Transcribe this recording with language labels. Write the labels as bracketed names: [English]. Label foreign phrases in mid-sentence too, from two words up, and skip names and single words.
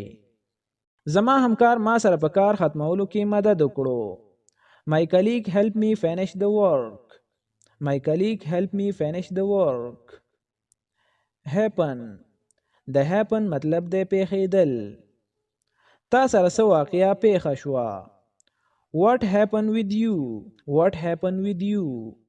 [Pashto] زما همکار ما سره په کار ختمولو کې مدد وکړو. [English] My colleague helped me finish the work. My colleague helped me finish the work. [Pashto] happen د happen مطلب دی پیښیدل. تا سره څه واقعه پیښه شوه. [English] what happened with you what happened with you